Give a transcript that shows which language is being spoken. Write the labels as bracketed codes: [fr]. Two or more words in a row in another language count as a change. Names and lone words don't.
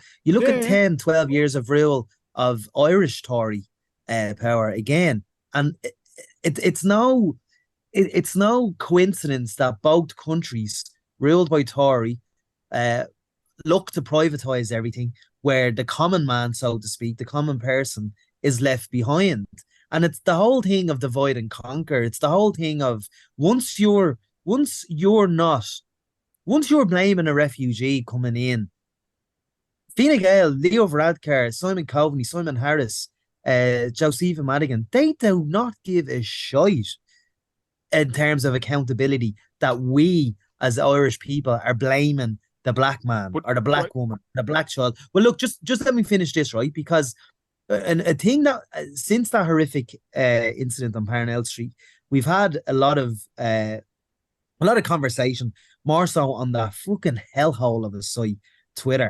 [en] You look at 10, 12 years of rule of Irish Tory power again, and it's no coincidence that both countries ruled by Tory look to privatise everything, where the common man, so to speak, the common person, is left behind. And it's the whole thing of divide and conquer. It's the whole thing of once you're blaming a refugee coming in, Fine Gael, Leo Varadkar, Simon Coveney, Simon Harris, Josepha Madigan, they do not give a shite in terms of accountability that we as Irish people are blaming the black man But or the black woman, the black child. Well, look, just let me finish this, right? Because a thing that since that horrific incident on Parnell Street, we've had a lot of conversation, more so on that fucking hellhole of a site, Twitter.